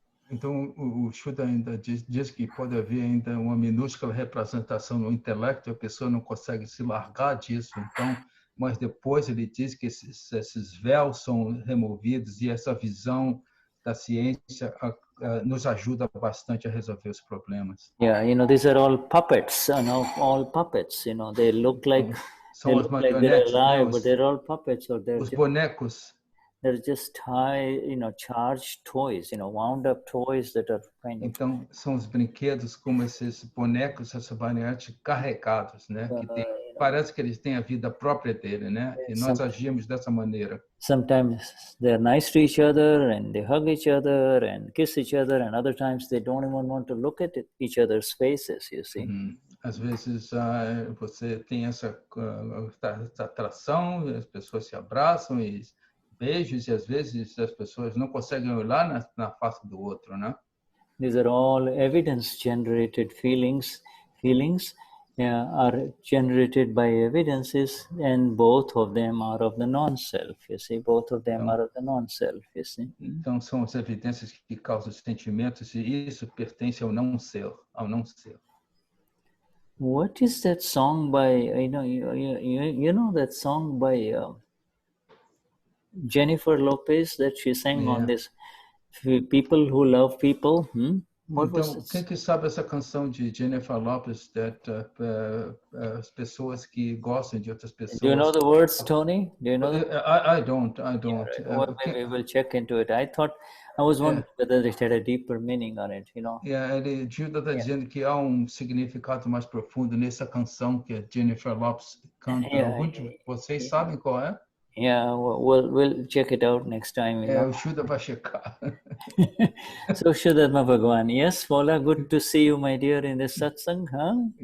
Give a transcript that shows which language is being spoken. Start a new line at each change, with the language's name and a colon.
Portuguese: Então, o Shuddha ainda diz que pode haver ainda uma minúscula representação no intelecto, a pessoa não consegue se largar disso, então, mas depois ele diz que esses véus são removidos e essa visão da ciência nos ajuda bastante a resolver os problemas.
English: These are all puppets, all puppets, they look like, they're alive, but they're all puppets, or they're
Portuguese: os bonecos.
English: They're just high, charged toys, wound up toys that are kind of...
Portuguese: Então, são os brinquedos como esses bonecos, essas marionetes carregados, né? Que parece que eles têm a vida própria dele, né? E nós agimos dessa maneira.
English: Sometimes they're nice to each other and they hug each other and kiss each other, and other times they don't even want to look at each other's faces, you see.
Portuguese: Às vezes você tem essa atração, as pessoas se abraçam e beijos, e às vezes as pessoas não conseguem olhar na face do outro, né?
English: These are all evidence-generated feelings are generated by evidences, and both of them are of the non-self, you see. Both of them are of the non-self, you see.
Portuguese: Então são as evidências que causam os sentimentos, e isso pertence ao não-ser,
English: What is that song by, you know that song by Jennifer Lopez that she sang on this, people who love people?
Portuguese: Então, quem que sabe essa canção de Jennifer Lopez, as pessoas que gostam de outras pessoas?
English: Do you know the words, Tony? Do you know? I don't. Well, maybe we'll check into it. I was wondering whether it had a deeper meaning on it,
Portuguese: Gilda está dizendo que há significado mais profundo nessa canção que a Jennifer Lopez canta. Alguns de vocês sabem qual é?
English: We'll check it out next time.
Portuguese: O Shuddha vai checar.
English: So, Vishuddhatma Bhagavan, yes, Paula, good to see you, my dear, in this satsang, huh?